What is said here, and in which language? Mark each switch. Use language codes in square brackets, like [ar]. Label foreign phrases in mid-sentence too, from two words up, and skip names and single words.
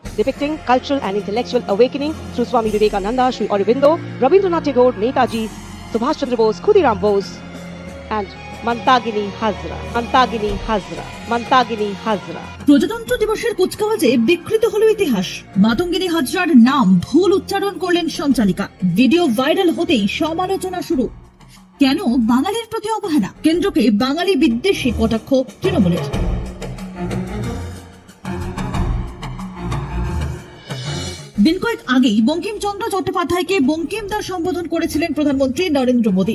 [en] depicting cultural and intellectual awakening through Swami Vivekananda, Sri Aurobindo, Rabindranath Tagore, Netaji, Subhash Chandra Bose, Khudiram Bose, and Mantagini Hazra. Mantagini Hazra. Mantagini Hazra. [bn] প্রজাতন্ত্র দিবসের কুচকাওয়াজে বিকৃত হলো ইতিহাস। মাতঙ্গিনী হাজরার নাম ভুল উচ্চারণ করলেন সঞ্চালিকা। ভিডিও ভাইরাল হতেই সমালোচনা শুরু। কেন বাঙালির প্রতি অবহেলা? কেন্দ্রকে বাঙালি বিদ্বেষী কটাক্ষ তৃণমূলের। দিন কয়েক আগেই বঙ্কিমচন্দ্র চট্টোপাধ্যায়কে বঙ্কিমদা সম্বোধন করেছিলেন প্রধানমন্ত্রী নরেন্দ্র মোদী।